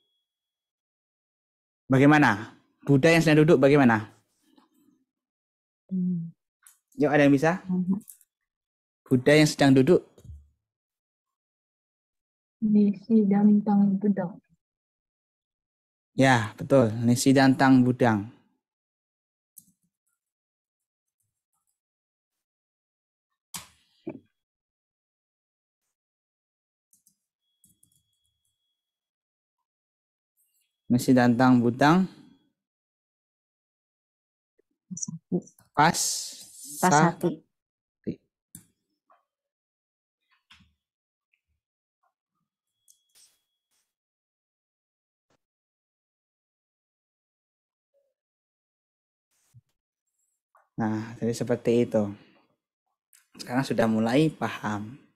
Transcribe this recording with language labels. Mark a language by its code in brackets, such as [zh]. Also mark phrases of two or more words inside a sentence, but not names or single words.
[id] Bagaimana? Buddha yang sedang duduk bagaimana? Yuk, ada yang bisa? Buddha yang sedang duduk. [pi] Nisidantang budang. [id] Ya, betul. [pi] Nisidantang budang. Nisidantang budang. Pasati. [id] Nah, jadi seperti itu. Sekarang sudah mulai paham.